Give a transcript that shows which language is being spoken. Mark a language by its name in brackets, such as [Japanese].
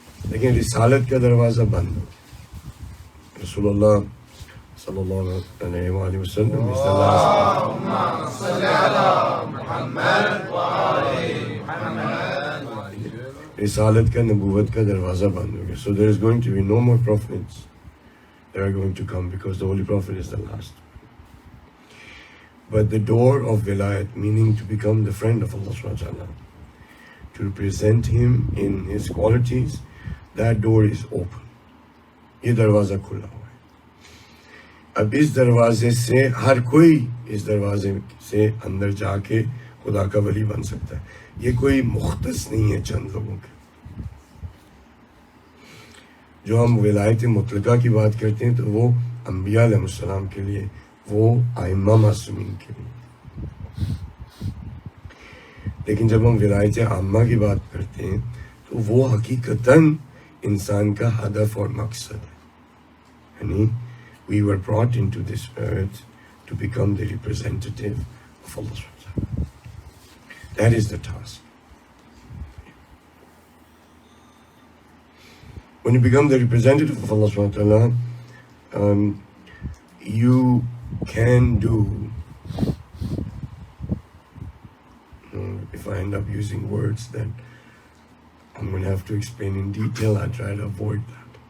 [Hindi] लेकिन रिसालत का दरवाज़ा बंद हो गया। [English] रसूलुल्लाह सल्लल्लाहु अलैहि वसल्लम is the last. [Hindi] रिसालत का, नबूवत का दरवाज़ा बंद हो गया. [English] So there is going to be no more prophets that are going to come because the Holy Prophet is the last. But the door of Vilayat, meaning to become the friend of Allah subhanahu wa ta'ala, to represent Him in His qualities, that door is open. [Hindi] ये दरवाज़ा खुला हुआ है. अब इस दरवाजे से हर कोई इस दरवाजे से अंदर जाके खुदा का वली बन सकता है. ये कोई मुख्तस नहीं है चंद लोगों के. जो हम विलायत मुतलका की बात करते हैं तो वो अंबिया अलैहिस्सलाम के लिए, वो आइम्मा मासूमीन के लिए. लेकिन जब हम विलायत आम्मा की बात करते हैं तो वो हकीकतन इंसान का हदफ और मकसद है. यानी [English] we were brought into this earth to become the representative of Allah subhanahu wa ta'ala. That is the task. When you become the representative of Allah subhanahu wa ta'ala, you can do, if I end up using words that I'm going to have to explain in detail, I try to avoid that.